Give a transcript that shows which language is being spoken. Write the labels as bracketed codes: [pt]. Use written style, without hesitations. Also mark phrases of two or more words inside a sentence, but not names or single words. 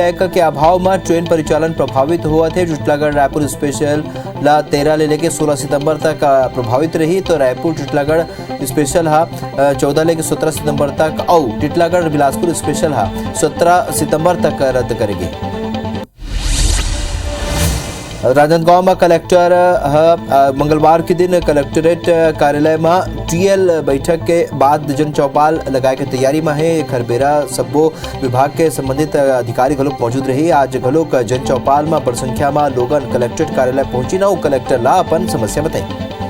[hne] रैक के अभाव में ट्रेन परिचालन प्रभावित हुआ थे। टिटलागढ़ रायपुर स्पेशल ला 13 ले लेके 16 सितंबर तक प्रभावित रही, तो रायपुर टिटलागढ़ स्पेशल 14 लेके 17 सितंबर तक और टिटलागढ़ बिलासपुर स्पेशल 17 सितंबर तक रद्द करेगी। राजनांदगांव में कलेक्टर मंगलवार के दिन कलेक्टरेट कार्यालय में टीएल बैठक के बाद जन चौपाल लगाए के तैयारी में है। खरबेरा सब्बो विभाग के संबंधित अधिकारी घलोक मौजूद रही। आज घलोक जन चौपाल में बड़ संख्या में लोगन कलेक्टरेट कार्यालय पहुंची न कलेक्टर ला अपन समस्या बताई।